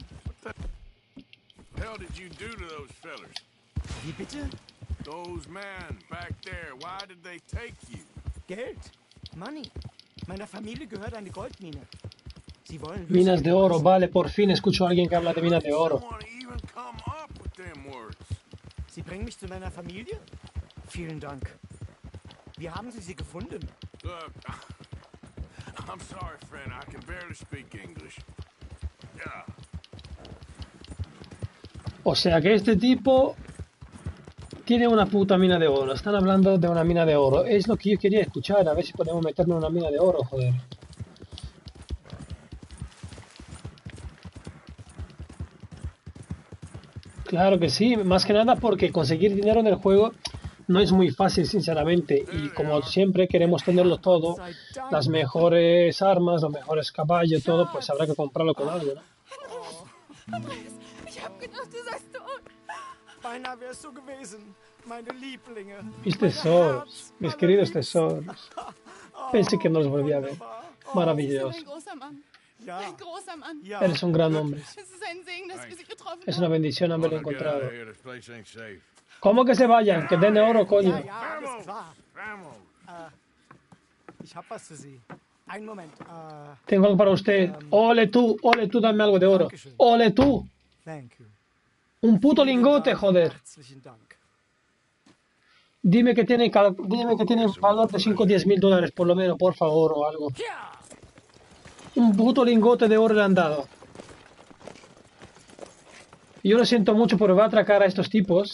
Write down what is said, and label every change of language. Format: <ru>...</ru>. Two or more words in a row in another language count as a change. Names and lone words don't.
<en>What the hell did you do to those fellers?</en> <de>Wie bitte?</de> <en>Those men back there, why did they take you?</en> <de>Geld. Money. Meiner Familie gehört eine Goldmine. Sie wollen</de> <es>Minas de oro, vale, por fin escucho a alguien que habla de minas de oro.</es> <en>Someone even come up with them words.</en> <de>Sie bringen mich zu meiner Familie? Vielen Dank. Wie haben Sie sie gefunden?</de> <en>Look, I'm sorry, friend. I can barely speak English. Yeah.</en> <es>O sea que este tipo tiene una puta mina de oro. Están hablando de una mina de oro. Es lo que yo quería escuchar. A ver si podemos meternos en una mina de oro, joder. Claro que sí. Más que nada porque conseguir dinero en el juego no es muy fácil, sinceramente. Y como siempre queremos tenerlo todo, las mejores armas, los mejores caballos, todo, pues habrá que comprarlo con algo, ¿no?</es> <de>Ich hab gedacht, du seist tot. Beinahe wärst du gewesen, meine Lieblinge.</de> <es>Mis tesoros, mis queridos tesoros. Pensé que no los volví a ver. Maravilloso.</es> <de>Ein großer Mann. Ja, Ein großer Mann. ja.</de> <es>Eres un gran hombre.</es> <de>Es ist ein Segen, dass wir sie getroffen</de> <es>Es</es> <de>haben.</de> <es>una bendición haberlo</es> <en>Get out</en> <es>encontrado.</es> <en>of here. This place ain't safe.</en> <es>¿Cómo que se vayan? Que den de oro, coño.</es> <de>Ja, ja, alles klar.</de> <es>Vamos.</es> <de>Ich hab was für Sie. Einen Moment.</de> <es>Tengo algo para usted. Ole tú, dame algo de oro. Ole tú.</es> <en>Thank you.</en> <es>Un puto lingote, joder.</es> <de>Herzlichen Dank.</de> <es>Dime que tiene valor de 5 o 10 mil dólares, por lo menos, por favor, o algo. Un puto lingote de oro le han dado. Yo lo siento mucho, pero va a atracar a estos tipos.</es>